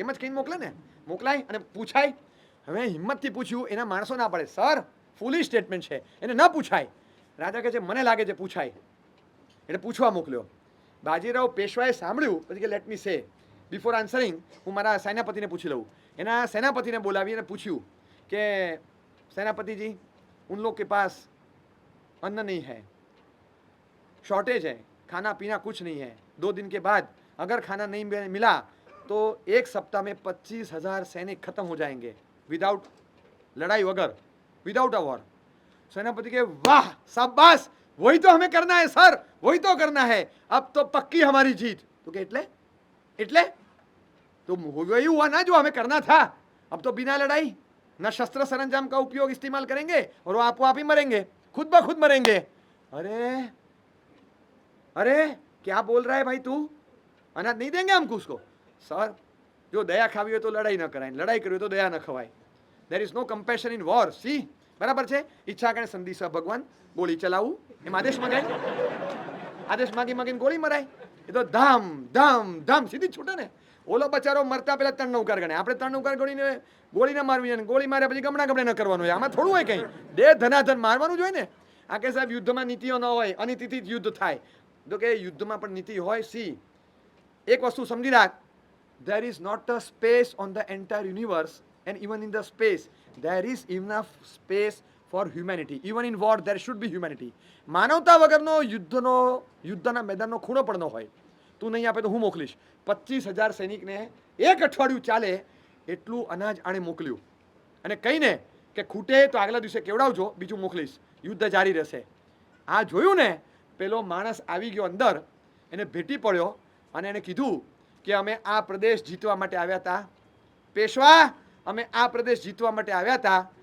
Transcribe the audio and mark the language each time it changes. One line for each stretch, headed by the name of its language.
Gujarati: એમ જ કંઈ મોકલે ને, મોકલાય અને પૂછાય. હવે હિંમતથી પૂછ્યું, એના માણસો ના પડે. સર ફૂલી સ્ટેટમેન્ટ છે, એને ન પૂછાય. રાજા કહે છે મને લાગે છે પૂછાય, એટલે પૂછવા મોકલ્યો. બાજીરાવ પેશવાએ સાંભળ્યું, પછી કે લેટ મી સે. બિફોર આન્સરિંગ હું મારા સેનાપતિને પૂછી લઉં. એના સેનાપતિને બોલાવી અને પૂછ્યું કે
Hindi: सेनापति जी उन लोग के पास अन्न नहीं है, शॉर्टेज है, खाना पीना कुछ नहीं है. 2 दिन के बाद अगर खाना नहीं मिला तो 1 सप्ताह में 25,000 सैनिक खत्म हो जाएंगे विदाउट लड़ाई वगैरह,
English: Without a war.
Hindi: सेनापति के वाह शाबाश, वही तो हमें करना है सर, वही तो करना है, अब तो पक्की हमारी जीत. तो क्या એટલે तो वही हुआ ना जो हमें करना था. अब तो बिना लड़ाई न शस्त्र सरंजाम का उपयोग इस्तेमाल करेंगे और वो आपको आप ही मरेंगे, खुद ब खुद मरेंगे. अरे अरे क्या बोल रहा है भाई तू, अनाज नहीं देंगे हमको उसको.
Gujarati: सर जो दया खावी हो तो लड़ाई न कराय, लड़ाई करवी तो दया न खवाय.
English: There is no compassion in war.
Gujarati: सी बराबर છે. ઈચ્છા કરે સંદેશા ભગવાન ગોળી ચલાવું એમ આદેશ મગાય, આદેશ માગી માગીને ગોળી મરાય. એ તો ધમ ધમ ધમ સીધી છૂટે ને. ઓલો બચારો મરતા પહેલા 3 નૌકાર ગણે, આપણે 3 નૌકાર ગણીને ગોળી ન મારવી અને ગોળી માર્યા પછી ગમણા ગમણે ન કરવાનું હોય. આમાં થોડું હોય કંઈ, દે ધનાધન મારવાનું જ હોય ને. આ કે સાહેબ યુદ્ધમાં નીતિઓ ન હોય, અનીતિથી જ યુદ્ધ થાય. તો કે યુદ્ધમાં પણ નીતિ હોય. સી એક વસ્તુ સમજી રાખ,
English: there is not a space on the entire universe and even in the space there is enough space for humanity. Even in war there should be humanity.
Gujarati: માનવતા વગરનો યુદ્ધના મેદાનનો ખૂણો પણ ન હોય. તું નહીં આપે તો હું મોકલીશ. 25,000 સૈનિકને 1 અઠવાડિયું ચાલે એટલું અનાજ આણે મોકલ્યું અને કહીને કે ખૂટે તો આગલા દિવસે કેવડાવજો, બીજું મોકલીશ, યુદ્ધ જારી રહેશે. આ જોયું ને, પેલો માણસ આવી ગયો અંદર, એને ભેટી પડ્યો અને એને કીધું કે અમે આ પ્રદેશ જીતવા માટે આવ્યા હતા પેશવા, અમે આ પ્રદેશ જીતવા માટે આવ્યા હતા.